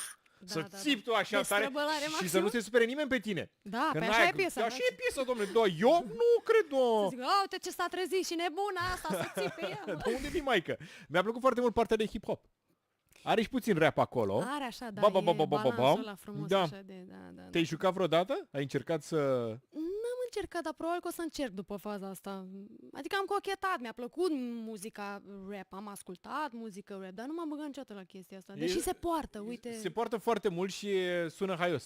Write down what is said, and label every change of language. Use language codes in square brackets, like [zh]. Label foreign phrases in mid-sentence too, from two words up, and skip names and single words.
[ro] Să țipi tu așa tare Destrăbălare și să maximă. nu se supere nimeni pe tine. Da, Că pe n-ai- așa e piesa. Așa e piesa, domnule. Da, eu nu cred, Să da. zic, uite ce s-a trezit și nebuna asta, să ții pe ea. De unde vii, maică? Mi-a plăcut foarte mult partea de hip-hop. Are și puțin rap acolo. Are așa, da, Ba, ba, ba, e ba, ba, ba, balansul ba. ăla frumos Da. așa de, da. Te-ai jucat vreodată? Ai încercat să... N-am încercat, dar probabil că o să încerc după faza asta. Adică am cochetat, mi-a plăcut muzica rap, am ascultat muzică rap, dar nu m-am băgat niciodată la chestia asta. Deși se poartă, uite. Se poartă foarte mult și sună haios.